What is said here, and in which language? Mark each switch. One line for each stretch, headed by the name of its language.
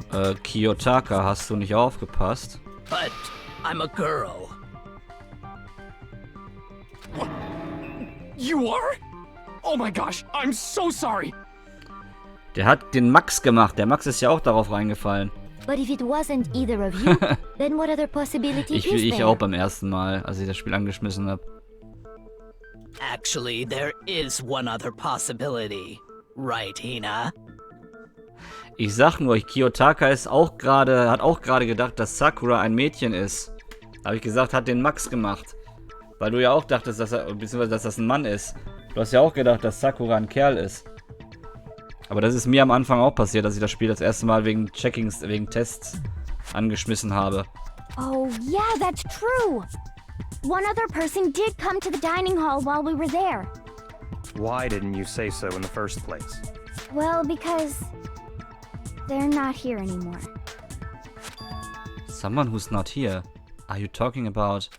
German: Kiyotaka, hast du nicht aufgepasst?
English: But I'm a girl. What? You are? Oh my gosh, I'm so sorry!
German: Der hat den Max gemacht. Der Max ist ja auch darauf reingefallen.
English: But if it wasn't either of you, then what other possibility is
German: Ich
English: there?
German: auch beim ersten Mal, als ich das Spiel angeschmissen habe.
English: Actually, there is one other possibility. Right, Hina?
German: Ich sag nur, Kiyotaka hat auch gerade gedacht, dass Sakura ein Mädchen ist. Habe ich gesagt, hat den Max gemacht. Weil du ja auch dachtest, beziehungsweise dass das ein Mann ist. Du hast ja auch gedacht, dass Sakura ein Kerl ist. Aber das ist mir am Anfang auch passiert, dass ich das Spiel das erste Mal wegen Checkings, wegen Tests angeschmissen habe.
English: Oh, yeah, that's true. One other person did come to the dining hall while we were there. Why didn't you say so in the first place? Well, because they're not here anymore. Someone who's not here. Are you talking about...